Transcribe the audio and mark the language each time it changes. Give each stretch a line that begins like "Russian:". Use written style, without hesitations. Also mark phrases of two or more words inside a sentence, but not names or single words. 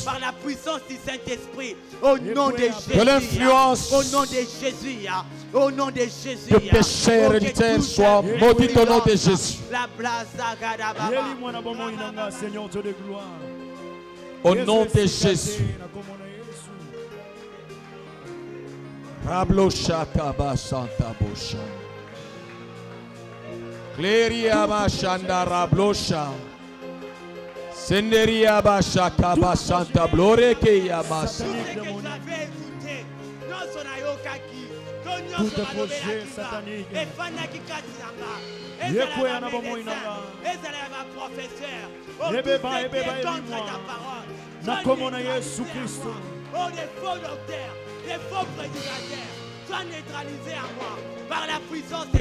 French: par la puissance du Saint-Esprit, au nom de Jésus, Que l'influence au nom de Jésus, au nom de Jésus, de péché héréditaire soit maudite au nom de Jésus. La blaza gadababa. Seigneur Dieu de gloire. Au nom de Jésus. Rablocha kaba santa bosha. Cleria bashanda rablosha. Senderia basha kaba santa blore ke yamasa. Tout projet satanique. Oh, des faux docteurs, des faux prédicateurs, soient neutralisés à moi par la puissance de